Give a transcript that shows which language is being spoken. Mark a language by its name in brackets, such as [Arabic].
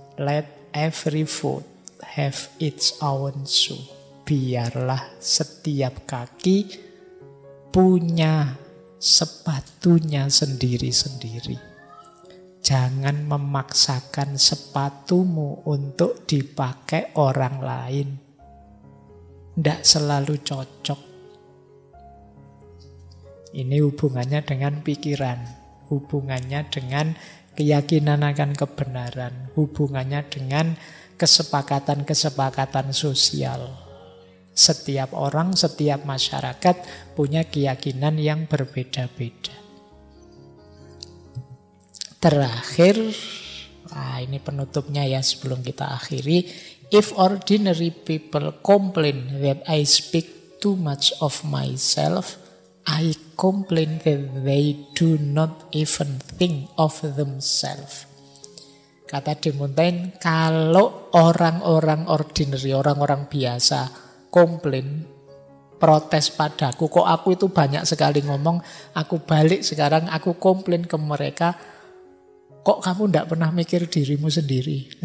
[English] Let every foot have its own shoe. [Indonesian] Biarlah setiap kaki punya sepatunya sendiri-sendiri. Jangan memaksakan sepatumu untuk dipakai orang lain. Tidak selalu cocok. Ini hubungannya dengan pikiran. Hubungannya dengan keyakinan akan kebenaran. Hubungannya dengan kesepakatan-kesepakatan sosial. Setiap orang, setiap masyarakat punya keyakinan yang berbeda-beda. Terakhir, ini penutupnya ya sebelum kita akhiri. [English] If ordinary people complain that I speak too much of myself, I complain that they do not even think of themselves. [Indonesian] Kata De Montaigne, kalau orang-orang ordinary, orang-orang biasa komplain, protes padaku, kok aku itu banyak sekali ngomong, aku balik sekarang, aku komplain ke mereka, kok kamu tidak pernah mikir dirimu sendiri?